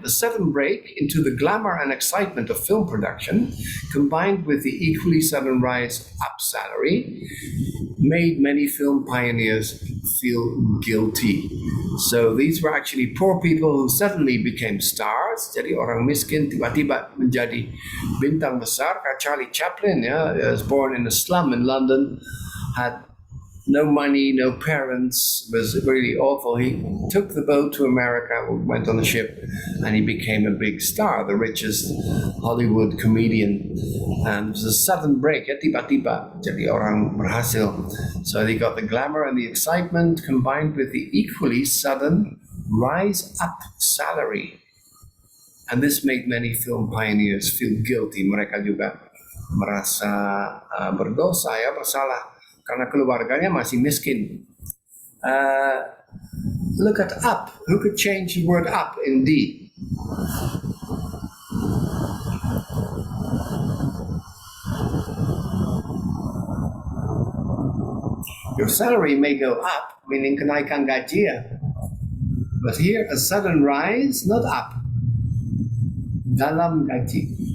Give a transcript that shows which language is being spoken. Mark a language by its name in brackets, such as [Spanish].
[English] The sudden break into the glamour and excitement of film production, combined with the equally sudden rise up salary, made many film pioneers feel guilty. So these were actually poor people who suddenly became stars. [Indonesian] Jadi orang miskin tiba-tiba menjadi bintang besar. [English] Kayak Charlie Chaplin, was born in a slum in London, had no money, no parents, was really awful. He took the boat to America, went on the ship, and he became a big star, the richest Hollywood comedian. And it was a sudden break, tiba-tiba, jadi orang berhasil. So he got the glamour and the excitement combined with the equally sudden rise up salary. And this made many film pioneers feel guilty. [Indonesian] Mereka juga merasa berdosa, bersalah. Karena keluarganya masih miskin. [English] Look at up. Who could change the word up in D? Your salary may go up, meaning kenaikan gaji ya. But here, a sudden rise, not up. Dalam gaji.